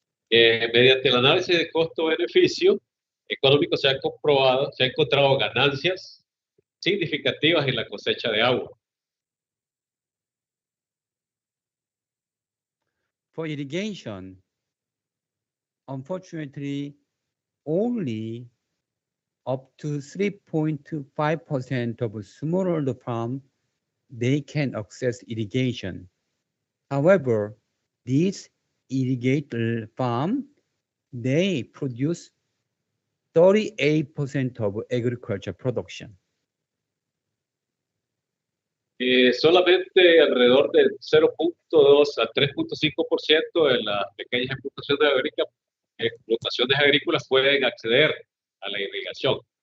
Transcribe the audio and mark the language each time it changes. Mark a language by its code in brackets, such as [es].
[es] Mediante el análisis de costo-beneficio económico se ha comprobado, se han encontrado ganancias significativas en la cosecha de agua. [en] For irrigation, unfortunately, only up to 3.5% of smallholder farm, they can access irrigation. However, these irrigated farm, they produce 38% of agriculture production. [es] Solamente alrededor del 0.2 a 3.5% de las pequeñas explotaciones agrícolas pueden acceder a la irrigación.